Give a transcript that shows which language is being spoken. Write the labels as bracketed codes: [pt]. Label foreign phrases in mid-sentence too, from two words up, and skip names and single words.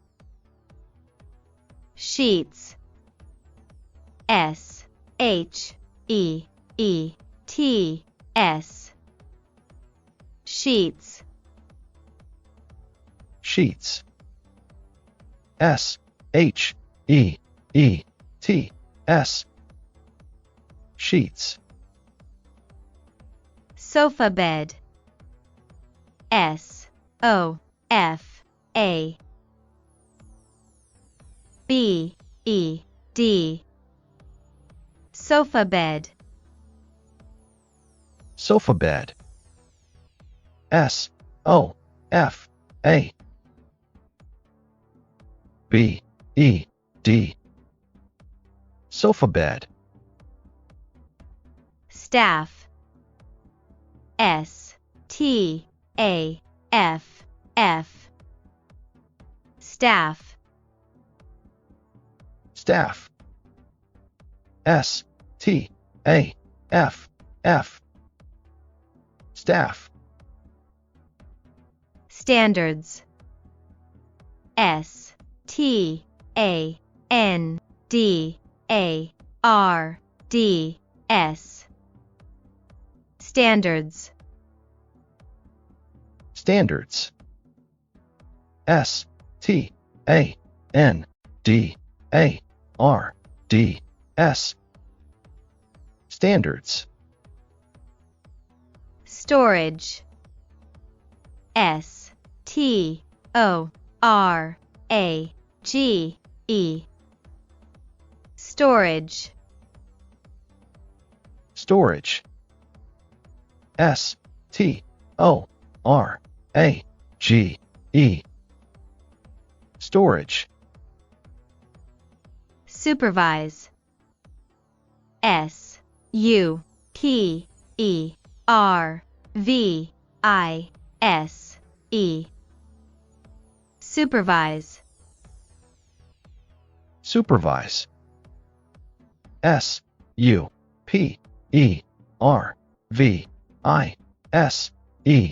[en] Sheets. S H E E T S. Sheets. Sheets. S H E E T S. Sheets. Sofa bed. S O F A B E D. Sofa bed. Sofa bed. S O F A B E D. Sofa bed. Staff. S T A F F. Staff. Staff. S T A F F. Staff. Standards. S T A N D A R D S. Standards. Standards. S T A N D A R D S. Standards. Storage. S T O R A G E. Storage. Storage. S T O R A G E. Storage. Supervise. S U P E R V I S E. Supervise. Supervise. S U P E R V I S E.